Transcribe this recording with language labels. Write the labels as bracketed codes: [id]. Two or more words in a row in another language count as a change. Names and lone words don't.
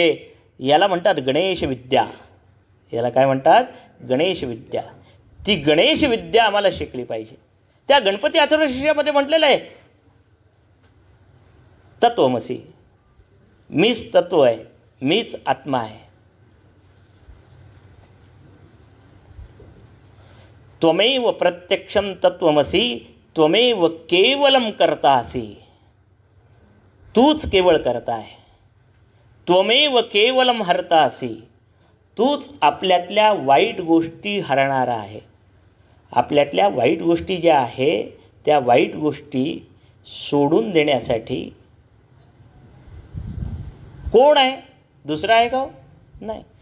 [mr] याला म्हणतात गणेश विद्या. याला काय म्हणतात? गणेश विद्या. ती गणेश विद्या आम्हाला शिकली पाहिजे. त्या गणपती अथर्वशीर्षामध्ये म्हटलेलं आहे, तत्वमसी, मीच तत्व आहे, मीच आत्मा आहे. [sa] त्वमेव प्रत्यक्षम तत्वमसी, त्वमेव केवलम कर्तासी. [mr] तूच केवळ करता आहे. [sa] त्वमेव केवलम हर्तासी. [mr] तूच आपल्यातल्या वाईट गोष्टी हरणारा आहे. आपल्यातल्या वाईट गोष्टी ज्या आहे त्या वाईट गोष्टी सोडून देण्यासाठी कोण आहे? दुसरा आहे का? नाही.